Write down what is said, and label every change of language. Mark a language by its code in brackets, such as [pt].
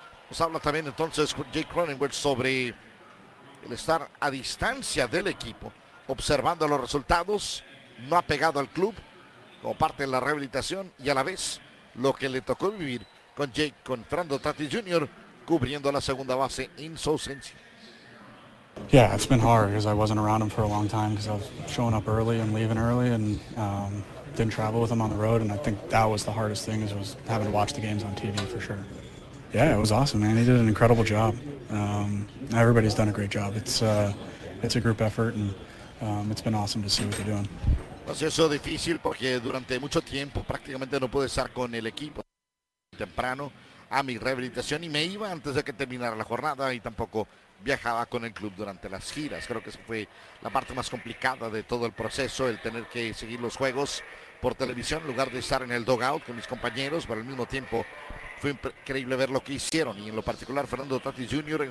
[es] Nos habla también entonces Jake Cronenworth sobre el estar a distancia del equipo, observando los resultados, no apegado al club, como parte de la rehabilitación, y a la vez lo que le tocó vivir con Jake, con Fernando Tatis Jr., cubriendo la segunda base en su ausencia. [en] Yeah, it's been hard because I wasn't around him for a long time because I was showing up early and leaving early and didn't travel with him on the road, and I think that was the hardest thing is was having to watch the games on TV for sure. Yeah, it was awesome, man. He did an incredible job. Everybody's done a great job. It's a group effort, and it's been awesome to see what they're doing. [es] Ha sido difícil porque durante mucho tiempo prácticamente no pude estar con el equipo temprano a mi rehabilitación, y me iba antes de que terminara la jornada, y tampoco viajaba con el club durante las giras. Creo que esa fue la parte más complicada de todo el proceso, el tener que seguir los juegos por televisión en lugar de estar en el dugout con mis compañeros, pero al mismo tiempo fue increíble ver lo que hicieron, y en lo particular Fernando Tatis Jr.